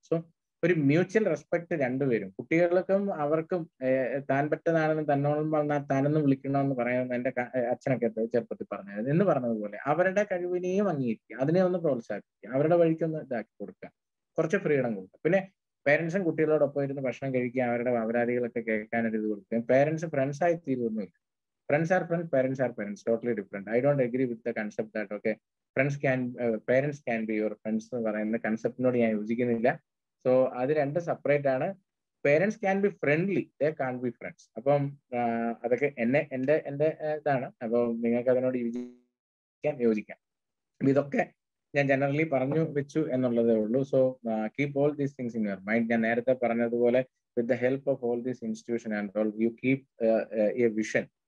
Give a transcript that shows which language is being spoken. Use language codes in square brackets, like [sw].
[ml] So ഒരു mutual respect രണ്ടുപേരും, കുട്ടികൾക്കും അവർക്കും താൻ പറ്റതാണെന്ന് തന്നോളം വന്നാൽ താനെന്ന് വിളിക്കണമെന്ന് പറയുന്നത് എന്റെ അച്ഛനൊക്കെ ചെറുപ്പത്തിൽ പറഞ്ഞത്. എന്ന് പറഞ്ഞതുപോലെ അവരുടെ കഴിവിനെയും അംഗീകരിക്കുക, അതിനെ ഒന്ന് പ്രോത്സാഹിപ്പിക്കുക, അവരുടെ വഴിക്കൊന്ന് ഇതാക്കി കൊടുക്കുക, കുറച്ച് ഫ്രീഡം കൊടുക്കുക. പിന്നെ പേരൻസും കുട്ടികളോടൊപ്പം ഇരുന്ന് ഭക്ഷണം കഴിക്കുക, അവരുടെ അപരാധികളൊക്കെ കേൾക്കാനൊരു ഇത് കൊടുക്കുക. പേരൻസ് ഫ്രണ്ട്സ് ആയി തീരുവൊന്നുമില്ല. [en] Friends are friends, parents are parents, totally different. I don't agree with the concept that okay, parents can be your friends [ml] എന്ന് പറയുന്ന കൺസെപ്റ്റിനോട് ഞാൻ യോജിക്കുന്നില്ല. സോ അത് രണ്ട് സെപ്പറേറ്റ് ആണ്. [en] Parents can be friendly, they can be friends. [ml] അപ്പം അതൊക്കെ എന്റെ ഇതാണ്. അപ്പോൾ നിങ്ങൾക്ക് അതിനോട് യോജിക്കാം. ഇതൊക്കെ ഞാൻ ജനറലി പറഞ്ഞു വെച്ചു എന്നുള്ളതേ ഉള്ളൂ. [en] So keep all these things in your mind. [ml] ഞാൻ നേരത്തെ പറഞ്ഞതുപോലെ [en] With the help of all these institution and all you keep a vision.